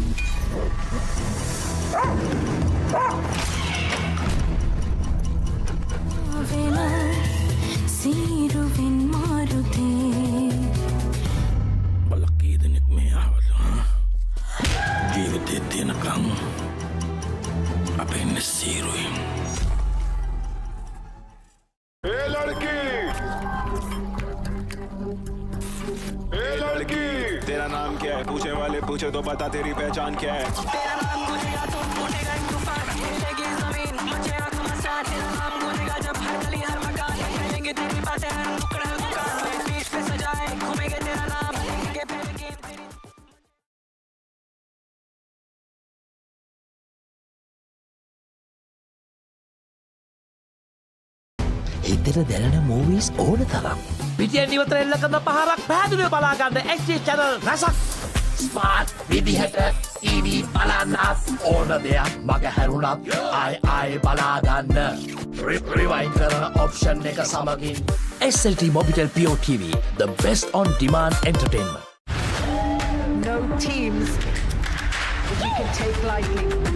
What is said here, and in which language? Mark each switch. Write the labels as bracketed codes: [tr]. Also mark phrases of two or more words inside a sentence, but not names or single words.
[si] සීරුවෙන් මාරුතේ බලක් කී දෙනෙක් මේ ආවද? ජීවිතේ තියෙනකම් අපේ ඉන්නේ සීරුවෙන්. [hi] ए लड़की ए लड़की तेरा नाम क्या है पूछने वाले पूछे तो बता तेरी पहचान क्या है तेरा नाम गूंजेगा तो फूटेगा एक तूफान हिलेगी जमीन मचेगा घमासान तेरा नाम गूंजेगा जब हर गली हर मकान कहेंगे तेरी बातें हर नुक्कड़ हर दुकान बीच पे सजाए घूमेंगे तेरा नाम लेंगे पहले गेम तेरी [si] හිතට දැනෙන මූවීස් ඕන තරම්. පිටියෙන් ඉවතර එල්ල කරන පහරක් පැහැදිලිව බලා ගන්න [en] HD channel [si] රසක්. ස්මාර්ට් විදිහට TV බලන්නත් ඕන දෙයක් මග හැරුණත් ආයි බලා ගන්න. රිවයින්ඩ් කරන ඔප්ෂන් එක සමගින් SLT Mobitel Pure TV, [en] the best on demand entertainment. No teams that you can take lightly.